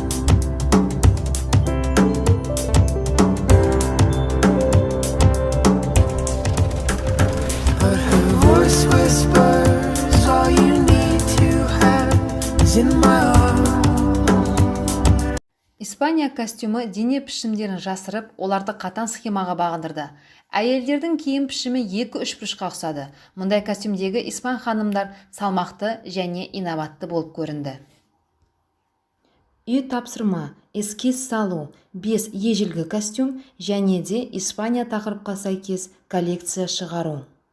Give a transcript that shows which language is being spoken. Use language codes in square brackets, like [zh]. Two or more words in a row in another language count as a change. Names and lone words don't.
[en] Whispers, all you need to have is in my arms. [kk] Испания костюмы дене пішімдерін жасырып, оларды қатаң схемаға бағындырды. Әйелдердің киім пішімі 2-3 бұрышқа ұқсады. Мұндай костюмдегі испан ханымдар салмақты және инабатты болып көрінді. Үй тапсырма, эскиз салу, 5 ежелгі костюм және де Испания тақырыпқа сәйкес коллекция шығару.